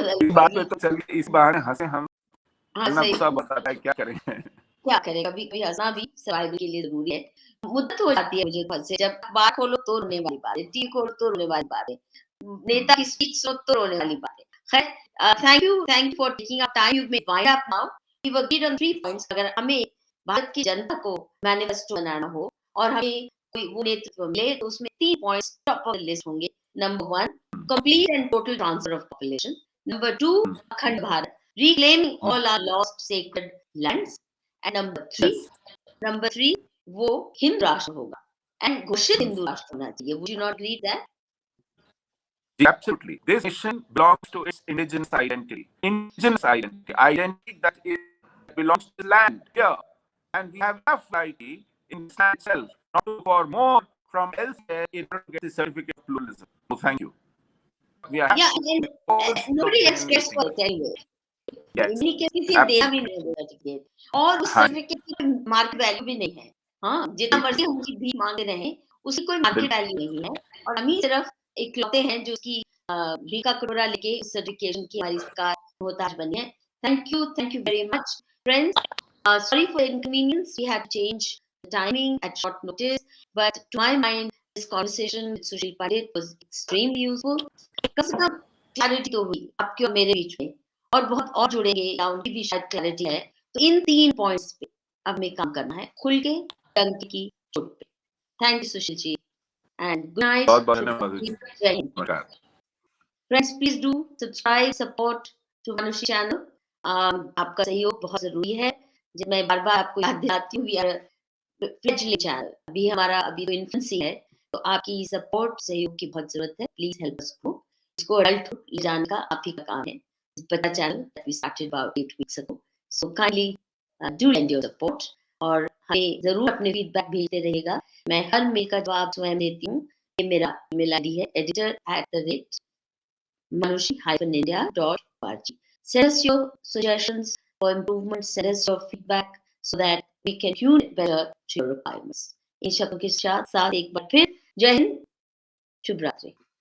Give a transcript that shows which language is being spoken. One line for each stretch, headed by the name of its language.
Hindi: बात में तो चलिए इस बहाने हंसे हम। हाँ, सही बताता है क्या करें, क्या करें, कभी कभी हंसना भी सर्वाइवल के लिए जरूरी है। मुद्दत हो जाती है मुझे खुद से, जब बात खोलो तो रोने वाली बात है, टीवी खोलो तो रोने वाली बात है, नेता की स्पीच सुनो तो रोने वाली बात है।
English: खैर, thank you for taking up time. You've made wind up now. We've agreed on 3 points.
Hindi: अगर हमें भारत की जनता को मैनिफेस्टो बनाना हो और हमें कोई वो नेतृत्व मिले तो उसमें 3 points
English: top of the list
Hindi: होंगे.
English: Number 1, complete and total transfer of population. Number 2, Akhand Bharat, reclaiming all our lost sacred lands. And Yes.
Hindi: number 3, वो हिंदू राष्ट्र होगा and घोषित हिंदू राष्ट्र होना चाहिए.
English: Would you not agree that? Absolutely. This nation belongs to its indigenous identity. Indigenous identity. Identity that belongs to the land here. And we have enough variety in this land itself, not to look for more from elsewhere in order to get the certificate of pluralism. So thank you. We are Yeah, happy and with all nobody the expects for it anyway. Yes.
Hindi: इन्हीं के किसी देना भी
English: Absolutely.
Hindi: नहीं है certificate और उस हाँ सर्टिफिकेट की मार्केट वैल्यू भी नहीं है. हाँ, जितना मर्जी हम उसकी भीख मांगते रहें, उसकी कोई मार्केट बिल्कुल. वैल्यू नहीं है और हम ही सिर्फ इकलौते हैं जो उसकी भीख का कटोरा लेके उस सर्टिफिकेशन की हमारी सरकार मोहताज बनी है.
English: Thank you very much friends. Sorry for the inconvenience. We had to change the timing at short notice, but to my mind, this conversation with Sushil Pandit was extremely useful.
Hindi: कम से कम clarity तो हुई आपके और मेरे बीच में और बहुत और जुड़ेंगे या उनकी भी शायद क्लैरिटी है. तो इन 3 पॉइंट्स पे अब हमें काम करना है खुल के डंके की चोट पे.
English: Thank you Sushil ji and good night.
Hindi: बहुत-बहुत धन्यवाद. जय हिंद. नमस्कार.
English: Friends please do subscribe support to Manushi channel.
Hindi: आपका सहयोग बहुत जरूरी है. जब मैं बार-बार आपको याद दिलाती हूँ
English: We are fledgling channel.
Hindi: अभी तो इन्फेंसी है तो आपकी सपोर्ट सहयोग की बहुत जरूरत है.
English: Please help us grow.
Hindi: इसको अडल्ट ले जाने का आप ही का काम है.
English: Beta channel that we started about 8 weeks ago. So kindly do lend your support
Hindi: और हमें जरूर अपने फीडबैक भेजते रहेगा. मैं हर मेल का जवाब स्वयं देती हूँ. ये मेरा ईमेल आईडी है editor@manushi-india.org.
English: Send us your suggestions for improvement. Send us your feedback so that we can tune it better to your requirements.
Hindi: इन शब्दों के साथ एक बार फिर जय हिंद, शुभ रात्रि.